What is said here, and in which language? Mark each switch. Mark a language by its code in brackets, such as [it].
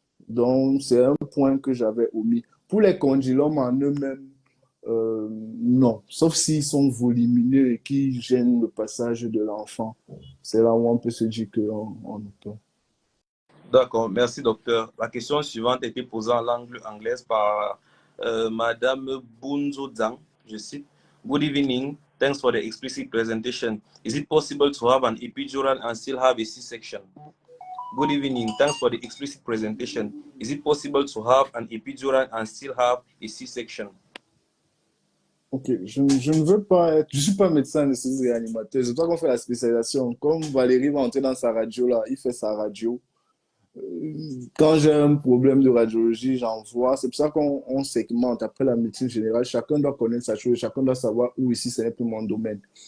[fr] Donc, c'est un point que j'avais omis. Pour les condylomes en eux-mêmes, non, sauf s'ils sont volumineux et qui gênent le passage de l'enfant. C'est là où on peut se dire qu'on peut. D'accord, merci docteur. La question suivante a été posée en langue anglaise par Madame Bunzo Zhang. Je cite: [en] Good evening. Thanks for the explicit presentation. Is it possible to have an epidural and still have a C-section? Good evening. Thanks for the explicit presentation. Is it possible to have an epidural and still have a C-section? [fr] Ok, je ne veux pas être, je suis pas médecin anesthésiste réanimateur. Je dois qu'on fait la spécialisation. Comme Valérie va entrer dans sa radio là, il fait sa radio. Quand j'ai un problème de radiologie, j'envoie. C'est pour ça qu'on segmente après la médecine générale. Chacun doit connaître sa chose, chacun doit savoir où ici, ce n'est plus mon domaine.